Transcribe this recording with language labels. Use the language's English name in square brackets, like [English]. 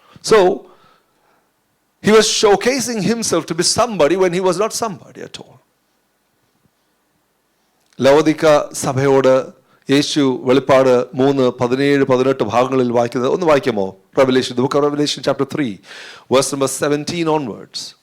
[English] So he was showcasing himself to be somebody when he was not somebody at all. [Malayalam] ലവോദിക്ക സഭയോട് യേശു വെളിപ്പാട് 3:17-18 ഭാഗങ്ങളിൽ വായിക്കുന്നത് ഒന്ന് വായിക്കാമോ? [English] Revelation, the book of Revelation chapter 3 verse number 17 onwards.